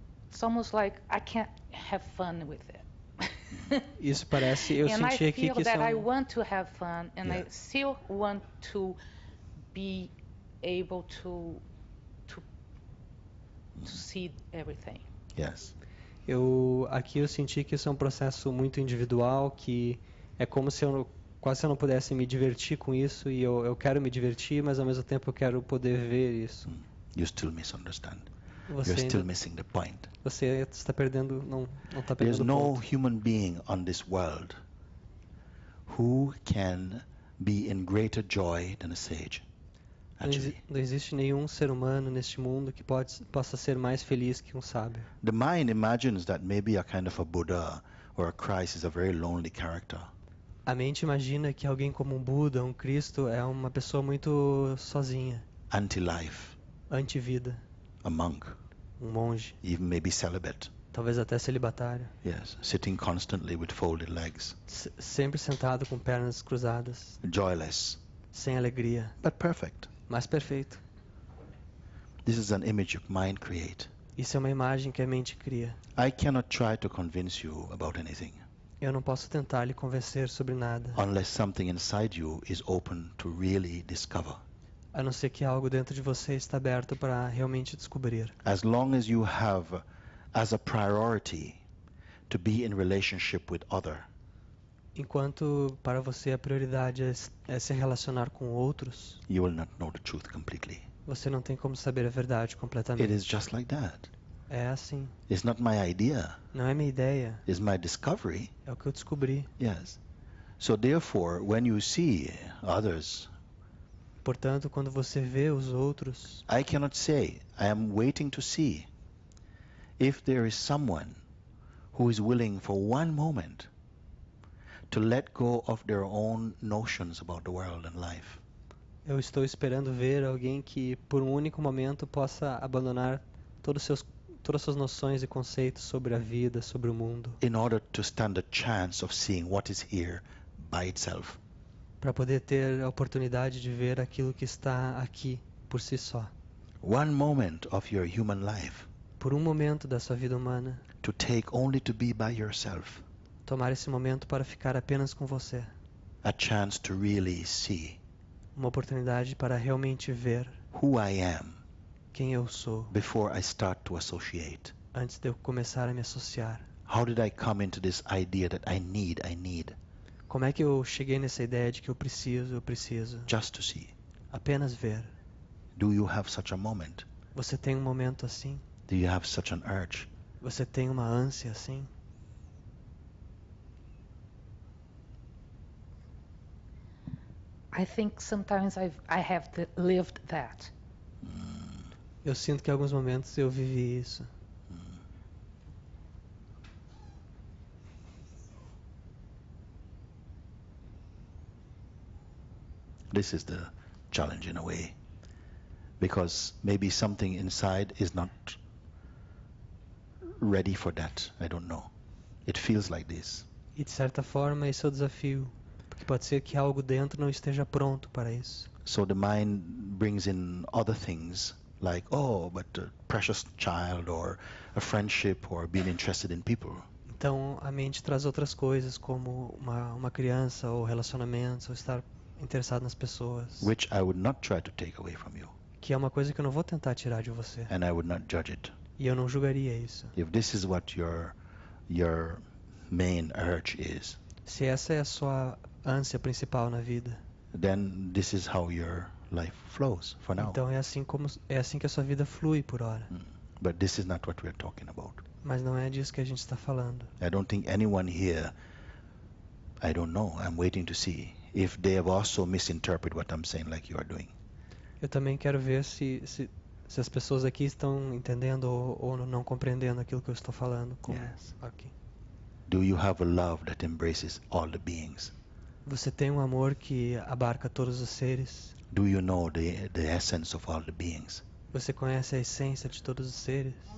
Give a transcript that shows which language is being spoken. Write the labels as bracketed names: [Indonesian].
[English] It's almost like I can't have fun with it. [Portuguese] Isso parece, eu [English] And I [Portuguese] senti aqui [English] feel [Portuguese] que isso [English] that I [Portuguese] é um, [English] want to have fun, and I Yeah. still want to be able to see everything. Yes. [Portuguese] aqui eu senti que isso é um processo muito individual, que é como se quase se eu não pudesse me divertir com isso, e eu quero me divertir, mas ao mesmo tempo eu quero poder ver isso. [English] You still misunderstand. [Portuguese] Você [English] You're still [Portuguese] ainda, [English] missing the point. [Portuguese] você está perdendo, não está [English] There's [Portuguese] perdendo o [English] no [Portuguese] ponto. [English] human being on this world who can be in greater joy than a sage. Actually, [Portuguese] Não existe nenhum ser humano neste mundo que possa ser mais feliz que um sábio. [English] the mind imagines that maybe a kind of a Buddha or a Christ is a very lonely character. [Portuguese] A mente imagina que alguém como um Buda, um Cristo, é uma pessoa muito sozinha, [English] Anti-life, [Portuguese] anti-vida, [English] a monk, [Portuguese] um monge, [English] even maybe celibate. [Portuguese] talvez até celibatário, [English] Yes, sitting constantly with folded legs, [Portuguese] sempre sentado com pernas cruzadas, [English] joyless, [Portuguese] sem alegria, [English] but perfect. [Portuguese] mas perfeito. [English] This is an image your mind create. [Portuguese] Isso é uma imagem que a mente cria. [English] I cannot try to convince you about anything [Portuguese] Eu não posso tentar lhe convencer sobre nada, [English] unless something inside you is open to really discover. [Portuguese] a não ser que algo dentro de você está aberto para realmente descobrir. [English] As long as you have as a priority to be in relationship with other, [Portuguese] Enquanto para você a prioridade é se relacionar com outros, [English] you will not know the truth completely. [Portuguese] você não tem como saber a verdade [English] It [Portuguese] completamente. [English] is just like that. [Portuguese] É assim. [English] It's not my idea. [Portuguese] Não é minha ideia, [English] It's my discovery. [Portuguese] é o que eu descobri. [English] Yes. So therefore, when you see others, [Portuguese] Portanto, quando você vê os outros, [English] I cannot say, I am waiting to see if there is someone who is willing for one moment to let go of their own notions about the world and life. [Portuguese] eu estou esperando ver alguém que, por um único momento, possa abandonar todas as suas noções e conceitos sobre a vida, sobre o mundo, [English] In order to stand a chance of seeing what is here by itself. [Portuguese] para poder ter a oportunidade de ver aquilo que está aqui por si só. [English] One moment of your human life [Portuguese] Por um momento da sua vida humana, [English] to take only to be by yourself. [Portuguese] tomar esse momento para ficar apenas com você. [English] A chance to really see [Portuguese] Uma oportunidade para realmente ver [English] who I am [Portuguese] quem eu sou [English] before I start to associate. [Portuguese] antes de eu começar a me associar. [English] How did I come into this idea that I need, [Portuguese] Como é que eu cheguei nessa ideia de que eu preciso, [English] just to see? [Portuguese] apenas ver? [English] Do you have such a moment? [Portuguese] Você tem um momento assim? [English] Do you have such an urge? [Portuguese] Você tem uma ânsia assim? [English] I think sometimes I have lived that. [Portuguese] Eu sinto que em alguns momentos eu vivi isso. [English] This is the challenge in a way. Because maybe something inside is not ready for that. I don't know. It feels like this. [Portuguese] E de certa forma esse é o desafio. Porque pode ser que algo dentro não esteja pronto para isso. [English] So the mind brings in other things like, oh, but a precious child or a friendship or being interested in people. [Portuguese] Então a mente traz outras coisas como uma criança ou relacionamentos ou estar interessado nas pessoas, [English] Which I would not try to take away from you. [Portuguese] que é uma coisa que eu não vou tentar tirar de você. [English] And I would not judge it. [Portuguese] E eu não julgaria isso. [English] If this is what your main urge is, [Portuguese] Se essa é a sua ânsia principal na vida, [English] then this is how your life flows for now. [Portuguese] então é assim que a sua vida flui por hora. [English] But this is not what we're talking about. [Portuguese] Mas não é disso que a gente está falando. [English] I don't think anyone here, I don't know, I'm waiting to see if they have also misinterpreted what I'm saying like you are doing. [Portuguese] Eu também quero ver se as pessoas aqui estão entendendo ou não compreendendo aquilo que eu estou falando. [English] Yes. Ok. Do you have a love that embraces all the beings? [Portuguese] Você tem um amor que abarca todos os seres? [English] Do you know the essence of all the beings? [Portuguese] Você conhece a essência de todos os seres?